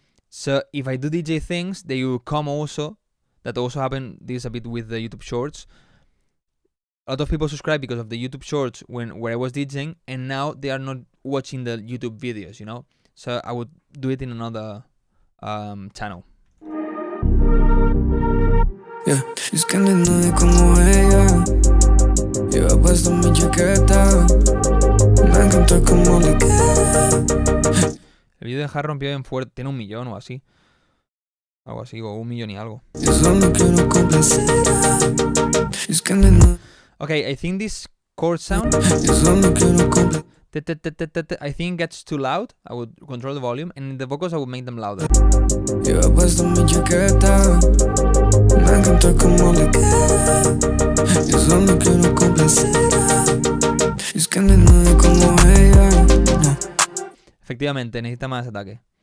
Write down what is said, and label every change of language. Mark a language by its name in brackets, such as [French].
[English] So if I do DJ things, they will come also. That also happened this a bit with the YouTube Shorts. A lot of people subscribe because of the YouTube Shorts where I was DJing, and now they are not watching the YouTube videos, you know. So I would do it in another channel. [Spanish] Yeah, es que no hay nadie como ella. Lleva puesta mi chaqueta. Me encanta como le queda. El vídeo de Har rompió bien fuerte. Tiene 1 millón o así. Algo así, o 1 millón y algo. Yo solo quiero complacer. Es que no hay nadie. [English] Okay, I think this chord sound, [Spanish] Yo solo quiero complacer. [English] I think it gets too loud. I would control the volume, and the vocals I would make them louder. [Spanish] Lleva puesta mi chaqueta. Me encanta como le queda. Yo solo quiero complacer. Es que no hay nadie como ella. No. Efectivamente, necesita más ataque.